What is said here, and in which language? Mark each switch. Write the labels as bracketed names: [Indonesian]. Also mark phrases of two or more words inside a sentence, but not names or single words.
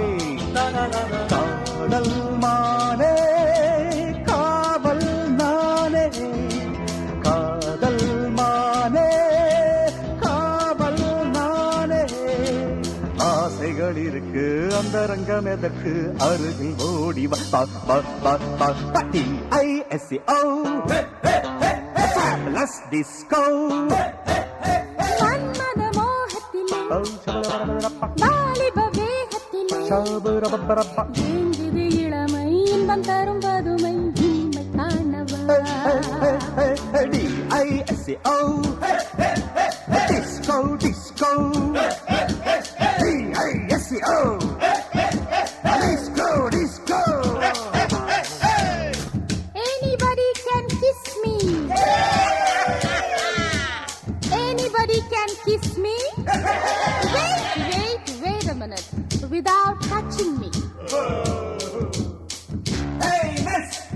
[Tamil] காதல் மானே காவல் நானே, காதல் மானே காவல் நானே. ஆசைகள் இருக்கு அந்தரங்கம் எதற்கு அருகில் ஓடி வா. [English] DISCO Let's disco. [Tamil] மன்மத மோகத்திலே ஷாபு ரப்பரப்பா. ஏங்குது இளமை இன்பம் தரும் பதுமை இன்மை காணவா [English] D-I-S-C-O. Disco, disco. D-I-S-C-O. Disco, disco. Anybody can kiss me. Anybody can kiss me. Wait a minute. Without touching me. Hey, miss!